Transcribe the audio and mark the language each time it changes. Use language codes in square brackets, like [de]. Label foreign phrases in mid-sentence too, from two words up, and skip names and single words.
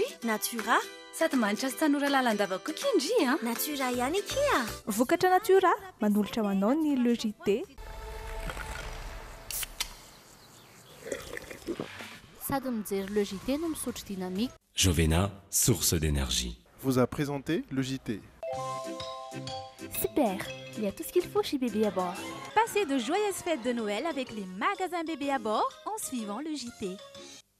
[mg] Natura, sady manitra sy tanora lalandavako kindry a. Natura ihany ikia. Vokatra Natura, manolotra ho anao ny Le JT. Sady mijery Le JT no misotro dynamique. Jovena, [fr] source d'énergie. Vous a présenté Le JT. Super, il y a tout ce qu'il faut chez Bébé à bord. Passez de joyeuses fêtes de Noël avec les magasins Bébé à bord en suivant Le JT.